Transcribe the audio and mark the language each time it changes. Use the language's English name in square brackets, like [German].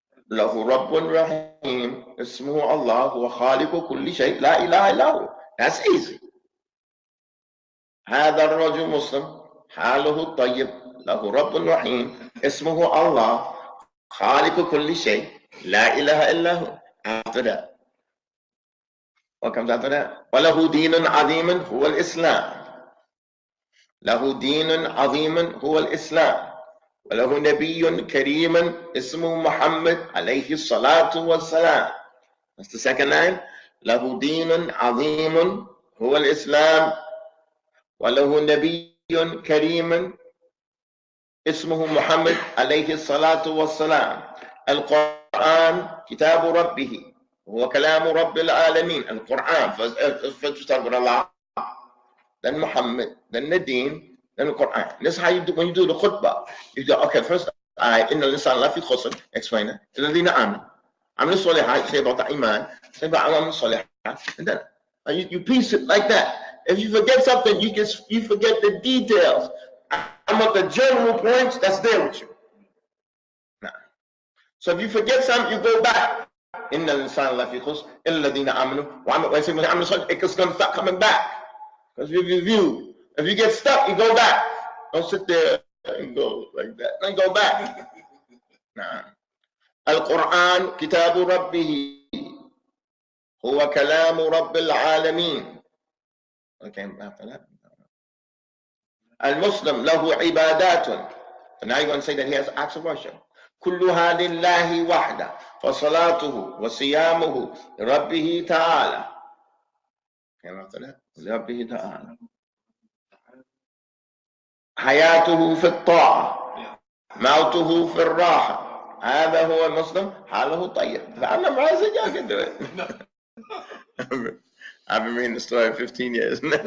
[Arabic] له رب رحيم اسمه الله هو خالق كل شيء لا إله إلا هو. [English] That's easy. [Arabic] هذا الرجل مسلم حاله طيب له رب رحيم اسمه الله خالق كل شيء لا إله إلا هو. [English] After that, what comes after that? [Arabic] وله دين عظيم هو الإسلام. له دين عظيم هو الإسلام. وله نبي كريم اسمه محمد عليه الصلاة والسلام. [English] That's the second line. [Arabic] له دين عظيم هو الإسلام. وله نبي كريم اسمه محمد عليه الصلاة والسلام. القرآن كتاب ربه هو كلام رب العالمين. [English] القرآن first start with Allah, then Muhammad, then the Deen, then the Quran. This is how you do when you do the khutbah. You go, okay, first [Arabic] إن الإنسان لا في خسر, [English] explain it. [Arabic] الذين آمنوا عملوا الصالحات, [English] say about the iman, say about [Arabic] عمل الصالحات, [English] and then you piece it like that. If you forget something, you forget the details. I'm at the general points that's there with you. Nah. So if you forget something, you go back. [Arabic] إن الإنسان لا في خسر إلا الذين آمنوا وعملوا الصالحات. [English] It's going to start coming back. Because if you review, if you get stuck, you go back. Don't sit there and go like that. Then go back. Nah. [Arabic] القرآن كتاب ربه هو كلام رب العالمين. [English] Okay, after that. [Arabic] المسلم له عبادات. [English] So now you're going to say that he has acts of worship. [Arabic] كلها لله وحده فصلاته وصيامه لربه تعالى. [English] Okay, after that. [Arabic] لربه تعالى. حياته في الطاعة موته في الراحة. هذا هو المسلم حاله طيب. [English] I'm memorizing, y'all can do it. I've been reading the story 15 years.